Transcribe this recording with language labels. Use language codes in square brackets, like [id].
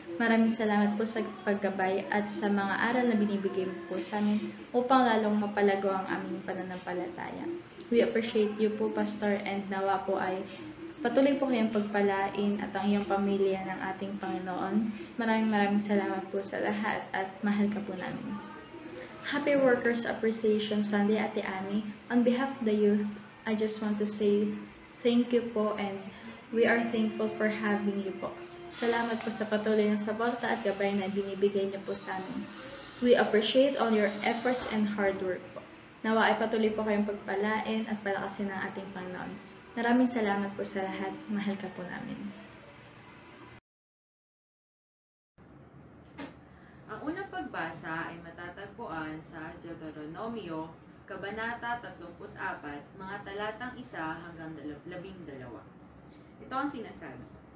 [tl] Maraming salamat po sa paggabay at sa mga aral na binibigay mo po sa amin upang lalong mapalago ang aming pananampalataya. [en] We appreciate you [tl] po, Pastor, and nawa po ay patuloy po kayong pagpalain at ang iyong pamilya ng ating Panginoon. Maraming salamat po sa lahat at mahal ka po namin. [en] Happy Workers Appreciation Sunday, Ate Ami. On behalf of the youth, I just want to say thank you po and we are thankful for having you po. [tl] Salamat po sa patuloy na suporta at gabay na binibigay niyo po sa amin. [en] We appreciate all your efforts and hard work po. [tl] Nawa ay patuloy po kayong pagpalain at palakasin ng ating Panginoon. Maraming salamat po sa lahat. Mahal ka po namin. Ang unang pagbasa ay matatagpuan sa Deuteronomio, Kabanata 34, mga talatang 1 hanggang 12. Ito ang sinasabi.